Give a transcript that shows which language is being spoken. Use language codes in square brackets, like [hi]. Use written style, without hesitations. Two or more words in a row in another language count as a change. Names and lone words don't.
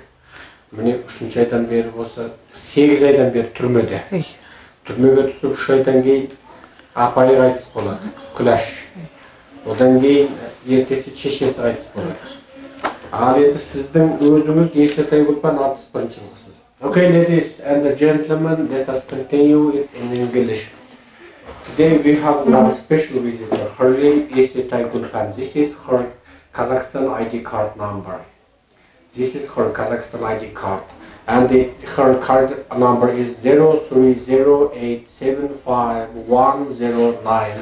[kk] Міне 3 айдан бері осы 8 айдан бері түрмеде. Түрмеге түсіп 3 айдан кейін апайы қайтыс болады, Күләш. Одан кейін ертесі шешесі қайтыс болады. Ал енді сіздің өзіңіз Есетай Гүлпан 61 жылғысыз. [en] Okay, ladies and gentlemen, let us continue it in English. Today we have a special visitor. Her name is Есетай Гүлпан. This is her Kazakhstan ID card number. This is her Kazakhstan ID card. And her card number is 030875109.